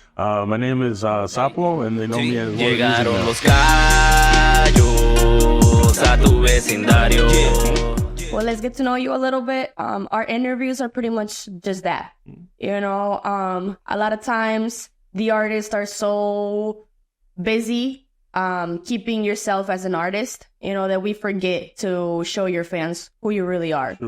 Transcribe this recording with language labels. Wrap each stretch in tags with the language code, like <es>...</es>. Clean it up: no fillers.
<en>My name is Sapo, and they know me as Mole Musik</en> <es>Llegaron</es> <en>now.</en> <es>los gallos a tu vecindario.</es> <en>Well, let's get to know you a little bit. Our interviews are pretty much just that. You know, a lot of times the artists are so busy keeping yourself as an artist, you know, that we forget to show your fans who you really are.</en>